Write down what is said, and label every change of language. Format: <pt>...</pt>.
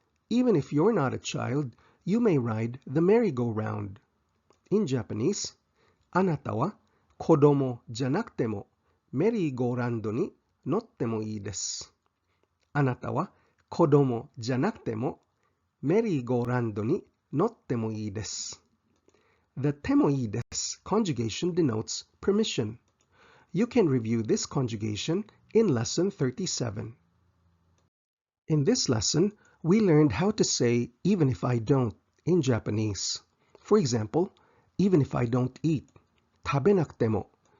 <en>Even if you're not a child, you may ride the merry-go-round. In Japanese,</en> <ja>あなたは子供じゃなくてもメリーゴーランドに乗ってもいいです。あなたは子供じゃなくてもメリーゴーランドに乗ってもいいです。</ja> <en>The てもいいです conjugation denotes permission. You can review this conjugation in lesson 37. In this lesson, we learned how to say even if I don't in Japanese. For example, even if I don't eat,</en> <ja>食べなくても.</ja>